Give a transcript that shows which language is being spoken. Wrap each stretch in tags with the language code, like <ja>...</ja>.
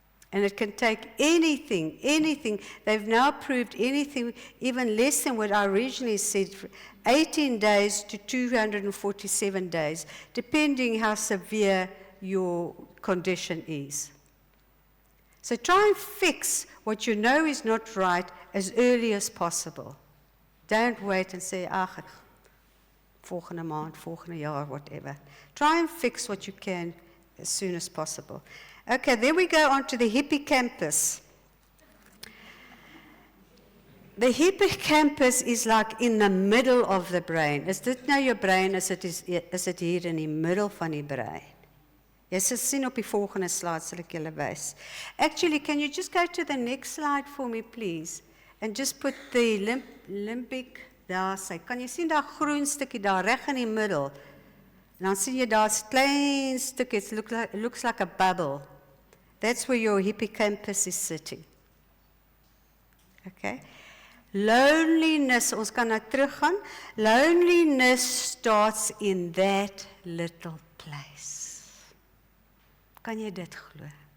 <en>And it can take anything. They've now proved anything, even less than what I originally said, 18 days to 247 days, depending how severe your condition is. So try and fix what you know is not right as early as possible. Don't wait and say,</en> <af>ag, volgende maand, volgende jaar,</af> <en>whatever. Try and fix what you can as soon as possible. Okay, then we go on to the hippocampus. The hippocampus is like in the middle of the brain.</en> <af>Is dit nou jou brein, is dit hier in die middel van die brein? Jy sal sien op die volgende slide, sal ek julle wys.</af> <en>Actually, can you just go to the next slide for me, please? And just put the limbic,</en> <af>daar sy. Kan jy sien daar groen stukkie daar, reg in die middel? En dan sien jy daar 'n klein stukkie,</af> <en>it looks like a bubble. That's where your hippocampus is sitting. Okay?</en> <af>Loneliness, ons kan nou teruggaan.</af> <en>Loneliness starts in that little place.</en> <af>Kan jy dit glo?</af>